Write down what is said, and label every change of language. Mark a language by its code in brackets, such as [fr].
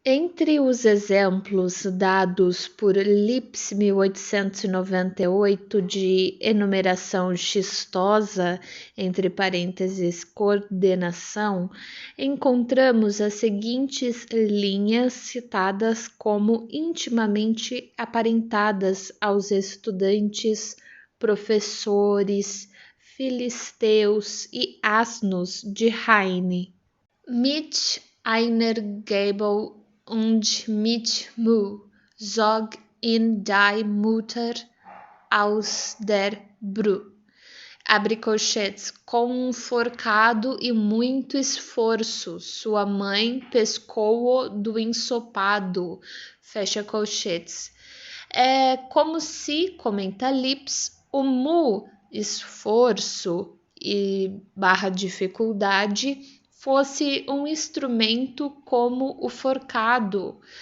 [pt] Entre os exemplos dados por Lipps 1898 de enumeração xistosa, entre parênteses, coordenação, encontramos as seguintes linhas citadas como intimamente aparentadas aos estudantes, professores, filisteus e asnos de Heine. [de] Mit einer Gabel und mit Mühe zog in die Mutter aus der Brü. [pt] Abre colchetes, com um forcado e muito esforço, sua mãe pescou-o do ensopado. Fecha colchetes. É como se, comenta Lipps, o mu, esforço e barra dificuldade, fosse um instrumento como o forcado.